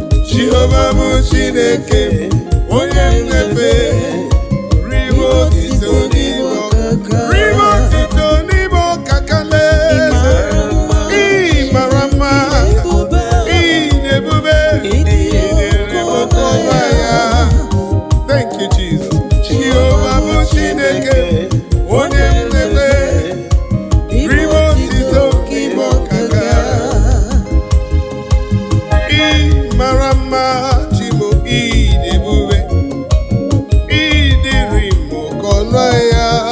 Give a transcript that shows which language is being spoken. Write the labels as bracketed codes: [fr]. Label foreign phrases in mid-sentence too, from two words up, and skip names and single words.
[ig] Jehova bụ Chineke, onye m na-efe, ribe otito n'ime ọkaka. Ribe otito n'ime ọkaka lee. Ị mara mma, ị dị ebube, ị dịrị m oke ọnụ ahịa. [en] Thank you, Jesus. [ig] Jehova bụ Chineke, onye m na-efe, ribe otito n'ime ọkaka. Ị mara mma, Chimo, ị dị ebube, ị dịrị m oke ọnụ ahịa.